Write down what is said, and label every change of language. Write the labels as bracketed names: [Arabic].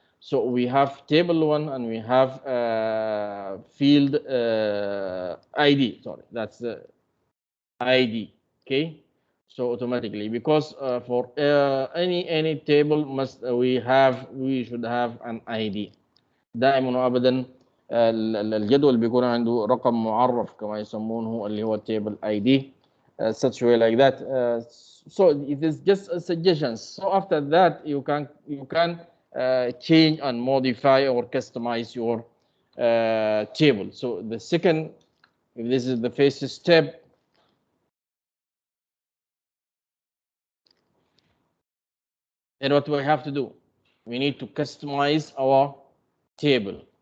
[English] So we have table 1 and we have field ID. Sorry, that's the ID. Okay, so automatically, because for any table must we should have an ID. [Arabic] دائما وابدا الجدول بيكون عنده رقم معرف كما يسمونه اللي هو [English] table ID, such way like that. So it is just a suggestions. So after that you can change and modify or customize your table. So the second, if this is the first step, then what we have to do, we need to customize our table.